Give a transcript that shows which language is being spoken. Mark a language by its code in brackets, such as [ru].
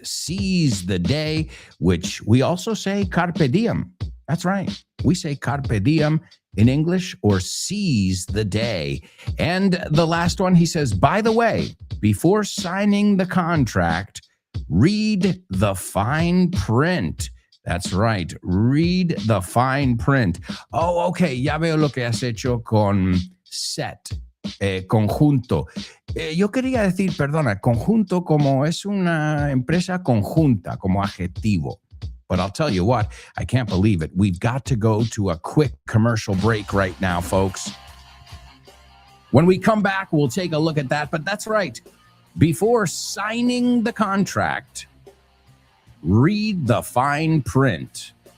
[en] Seize the day, which we also say carpe diem. That's right. We say carpe diem in English, or seize the day. And the last one, he says, by the way, before signing the contract, read the fine print. That's right. Read the fine print. Oh, okay. [es] Ya veo lo que has hecho con set, conjunto. Yo quería decir, perdona, conjunto como es una empresa conjunta, como adjetivo. [en] But I'll tell you what, I can't believe it. We've got to go to a quick commercial break right now, folks. When we come back, we'll take a look at that. But that's right. Before signing the contract, read the fine print.